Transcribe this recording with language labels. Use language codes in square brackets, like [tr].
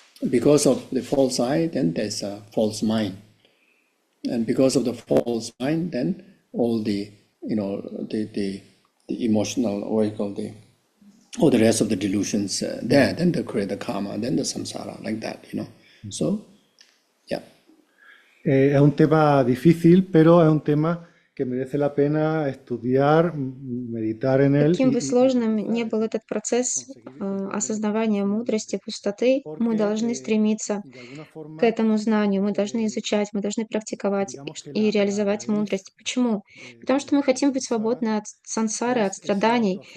[en] Because of the false I, then there's a false mind, and because of the false mind, then all the the emotional, or you call all the rest of the delusions there, then they create the karma, then the samsara, like that, So, yeah. [es] Es un tema difícil, pero es un tema que merece la pena estudiar, meditar en él. [ru] Каким бы сложным ни был этот процесс осознавания мудрости, пустоты, мы должны стремиться к этому знанию, мы должны изучать, мы должны практиковать и реализовать мудрость. Почему? Потому что мы хотим быть свободны от сансары, от страданий.